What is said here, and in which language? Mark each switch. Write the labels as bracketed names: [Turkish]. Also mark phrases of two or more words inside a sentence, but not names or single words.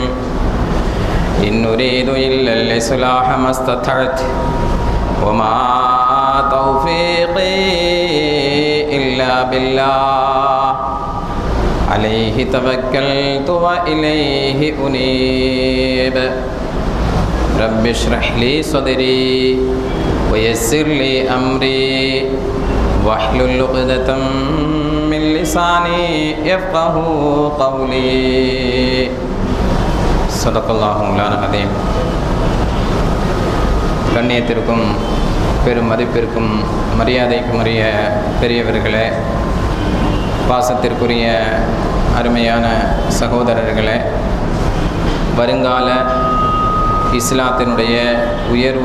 [Arabic] إن نريد إلا الإصلاح ما استطعت وما توفيقي إلا بالله عليه توكلت وإليه أنيب. رب اشرح لي صدري ويسر لي أمري واحلل عقدة من لساني يفقه قولي. صدق الله مولانا العظيم. [Tamil] கண்ணியத்திற்கும் பெரும் மதிப்பிற்கும் மரியாதைக்கும் உரிய பெரியவர்களே, பாசத்திற்குரிய அருமையான சகோதரர்களே, வருங்கால இஸ்லாத்தினுடைய உயர்வு